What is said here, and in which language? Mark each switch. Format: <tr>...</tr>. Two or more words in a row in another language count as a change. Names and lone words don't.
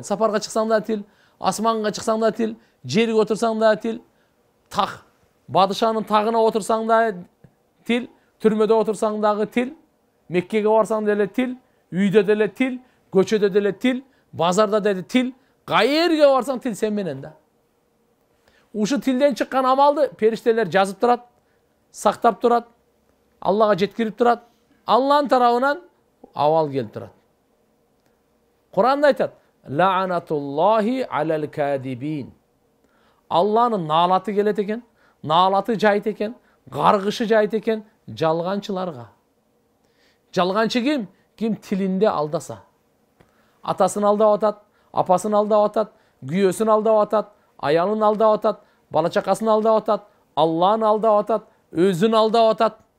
<ky>Сапарга чыксаң да тил, асманга чыксаң да тил, жерге отурсаң да тил, так, падышанын тагына отурсаң да тил, түрмөдө отурсаң дагы тил, Меккеге барсаң деле тил, үйдө деле тил, көчөдө деле тил, базарда деле тил, кайерге барсаң тил сен менен да. Ушу тилден чыккан амалды периштелер жазып турат, сактап турат, Аллага жеткирип турат, Алланын тарабынан абал келип турат. Кур'анда айтат:</ky> <ar>"لعنة الله على الكاذبين."</ar> <ky>Алланын наалаты келет экен, наалаты жайт экен, каргышы жайт экен жалганчыларга. Жалганчы ким? Ким тилинде алдаса. Атасын алдап атат, апасын алдап атат, күйөөсүн алдап атат, аялын алдап атат, бала чакасын алдап атат, Алланы алдап атат, өзүн алдап атат.</ky>